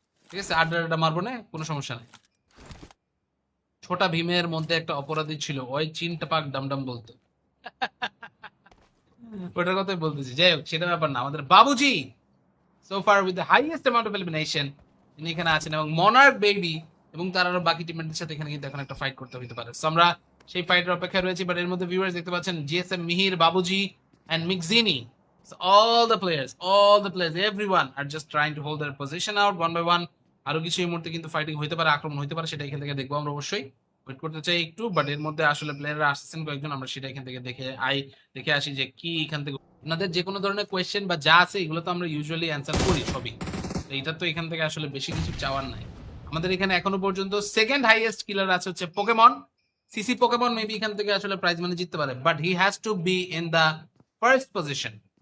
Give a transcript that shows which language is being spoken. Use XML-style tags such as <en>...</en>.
<bn>ঠিক আছে, আড্ডা আড্ডা মারবো না, কোনো সমস্যা নেই। ছোটা ভীমের মধ্যে একটা অপরাধী ছিল, ওই চিনটা পাক ডামডাম বলতো। ওটার কথাই বলতেছি। যাই হোক, সেটা ব্যাপার না। আমাদের বাবুজি</bn> <en>so far with the highest amount of elimination,</en> <bn>তিনি এখানে আছেন, এবং মনার্ক বেবি এবং তার আরো বাকি টিমমেটদের সাথে এখানে কিন্তু এখন একটা ফাইট করতে হতে পারে। So, আমরা সেই ফাইটের অপেক্ষায় রয়েছি। বাট এর মধ্যে ভিউয়ার্স দেখতে পাচ্ছেন GSM Mihir, বাবুজি and মিকজিনি,</bn> <en>so all the players everyone are just trying to hold their position out one by one.</en> <bn>আরো কিছু এই মুহূর্তে কিন্তু ফাইটিং হইতে পারে, আক্রমণ হইতে পারে, সেটা এখান থেকে দেখবো আমরা অবশ্যই। ওয়েট করতে চাই একটু, বাট এর মধ্যে আসলে প্লেয়াররা আসছেন কয়েকজন, আমরা সেটা এখান থেকে দেখে আসি যে কি এখান থেকে আপনাদের যে কোনো ধরনের কোয়েশ্চেন বা যা আছে এগুলো তো আমরা ইউজুয়ালি অ্যান্সার করি সবই। তো এটা তো এখান থেকে আসলে বেশি কিছু চাওয়ার নাই। আমাদের এখানে এখনো পর্যন্ত সেকেন্ড হাইয়েস্ট কিলার আছে হচ্ছে পোকেমন। সিসি পোকেমন মেবি এখান থেকে আসলে প্রাইজ মানি জিততে পারে,</bn> <en>But he has to be in the first position.</en>